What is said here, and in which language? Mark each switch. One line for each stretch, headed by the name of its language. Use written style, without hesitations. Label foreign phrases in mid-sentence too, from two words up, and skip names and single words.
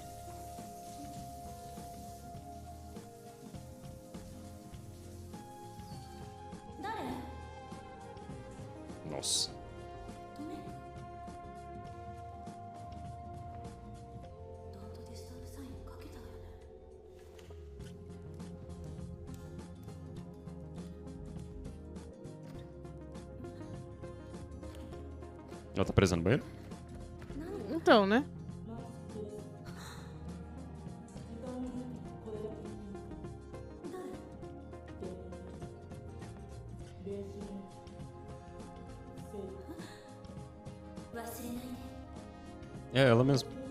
Japanese: 誰？
Portuguese: Nossa.
Japanese: ごめん。
English: Don't Disturb sign
Japanese: をかけたわよね。
Portuguese: Ela tá presa no banheiro? Então, né?
Japanese: 忘れないで。
Portuguese: É, ela mesma.